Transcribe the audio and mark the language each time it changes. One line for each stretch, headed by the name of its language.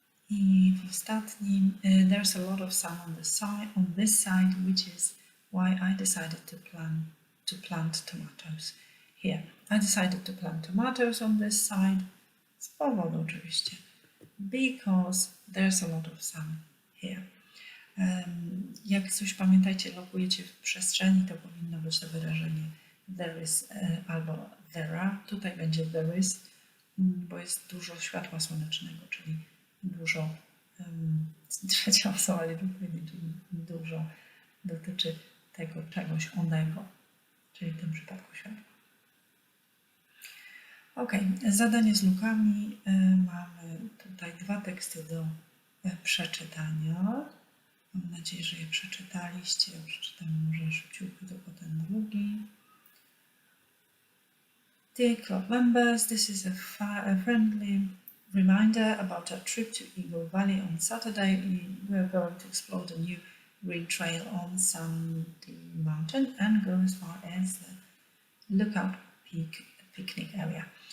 Polish: I w ostatnim,
English: there's a lot of sun on this side, which is why I decided to plant tomatoes here. I decided to plant tomatoes on this side,
Polish: z powodu oczywiście,
English: because there's a lot of sun here.
Polish: Jak coś pamiętajcie, lokujecie w przestrzeni, to powinno być to wyrażenie
English: there is
Polish: albo
English: there are.
Polish: Tutaj będzie
English: there is,
Polish: bo jest dużo światła słonecznego, czyli dużo, trzecia osoba liczby, czyli dużo dotyczy tego czegoś onego, czyli w tym przypadku światła. Ok, zadanie z lukami. Mamy tutaj 2 teksty do przeczytania. Mam nadzieję, że je przeczytaliście. Ja przeczytam może szybciutko, tylko ten drugi.
English: Dear club members, this is a friendly reminder about our trip to Eagle Valley on Saturday. We are going to explore the new green trail on Sandy Mountain and go as far as the Lookout Peak picnic area.